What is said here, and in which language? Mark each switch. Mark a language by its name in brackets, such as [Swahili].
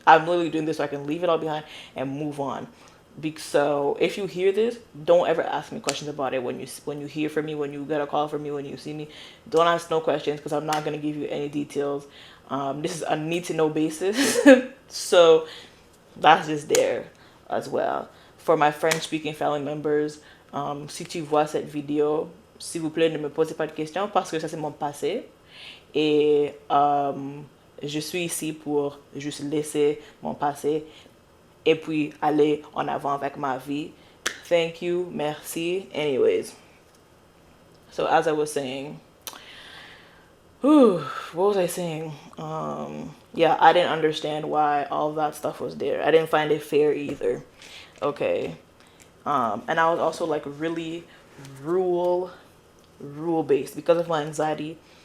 [English] I'm literally doing this so I can leave it all behind and move on. So if you hear this, don't ever ask me questions about it when you hear from me, when you get a call from me, when you see me. Don't ask no questions, because I'm not going to give you any details. This is a need to know basis. So that's just there as well. For my French speaking family members, [French] si tu vois cette vidéo, s'il vous plaît, ne me posez pas de questions, parce que ça c'est mon passé. Et Je suis ici pour juste laisser mon passé et puis aller en avant avec ma vie. [English] Thank you, merci. Anyways, so as I was saying, whew, what was I saying? Yeah, I didn't understand why all of that stuff was there. I didn't find it fair either. Okay. And I was also like really rule rule based because of my anxiety.